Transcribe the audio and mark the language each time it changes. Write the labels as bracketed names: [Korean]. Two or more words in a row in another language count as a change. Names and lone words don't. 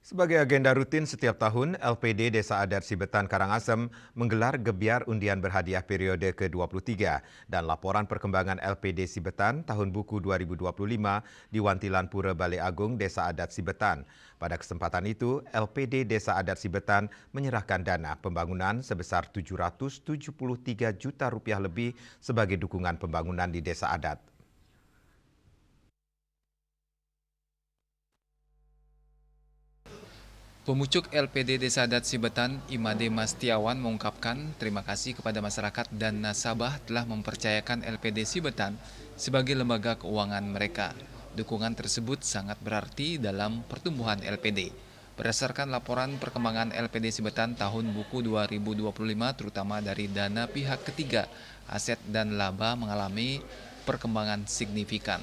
[Indonesian] Sebagai agenda rutin setiap tahun, LPD Desa Adat Sibetan Karangasem menggelar gebiar undian berhadiah periode ke-23 dan laporan perkembangan LPD Sibetan tahun buku 2025 di Wantilan Pura Balai Agung Desa Adat Sibetan. Pada kesempatan itu, LPD Desa Adat Sibetan menyerahkan dana pembangunan sebesar Rp773 juta lebih sebagai dukungan pembangunan di Desa Adat. Pemucuk LPD Desa Adat Sibetan, Imade Mastiawan mengungkapkan terima kasih kepada masyarakat dan nasabah telah mempercayakan LPD Sibetan sebagai lembaga keuangan mereka. Dukungan tersebut sangat berarti dalam pertumbuhan LPD. Berdasarkan laporan perkembangan LPD Sibetan tahun buku 2025 terutama dari dana pihak ketiga, aset dan laba mengalami perkembangan signifikan.